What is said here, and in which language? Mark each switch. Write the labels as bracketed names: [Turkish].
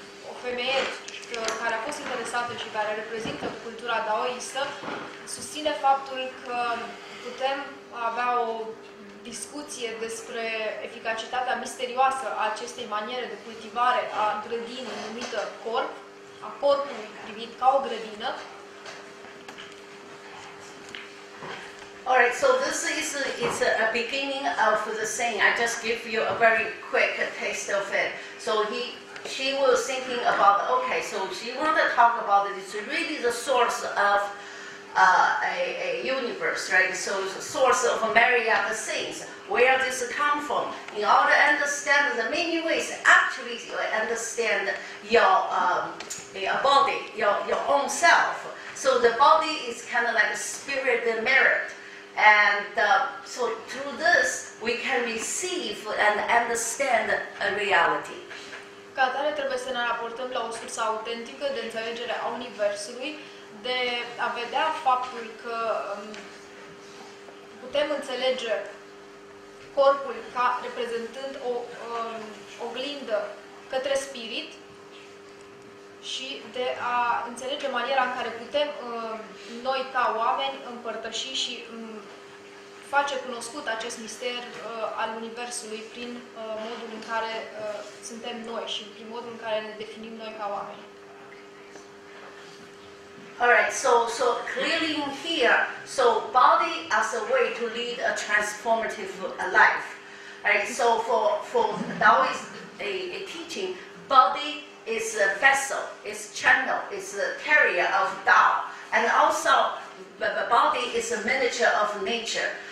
[Romanian] O femeie care a fost interesată și care reprezintă cultura daoistă susține faptul că putem avea o discuție despre eficacitatea misterioasă a acestei maniere de cultivare a grădinii numită corp, a corpului privit ca o grădină. [English] Alright, so this is a beginning of the saying. I just give you a very quick taste of it. So she was thinking about, okay, so she wanted to talk about it. It's really the source of a universe, right? So it's the source of a myriad of things. Where does it come from? In order to understand the many ways, actually you understand your body, your own self. So the body is kind of like a spirit mirrored. And so through this, we can receive and understand a reality. [Romanian] Ca atare trebuie să ne raportăm la o sursă autentică de înțelegere a Universului, de a vedea faptul că putem înțelege corpul ca reprezentând o oglindă către spirit și de a înțelege maniera în care putem noi ca oameni împărtăși și face cunoscut acest mister al Universului prin modul în care suntem noi și prin modul în care ne definim noi ca oameni. [English] Alright, so clearly in here, so body as a way to lead a transformative life. Alright, so for Daoist a teaching, body is a vessel, is channel, is a carrier of Dao, and also the body is a miniature of nature.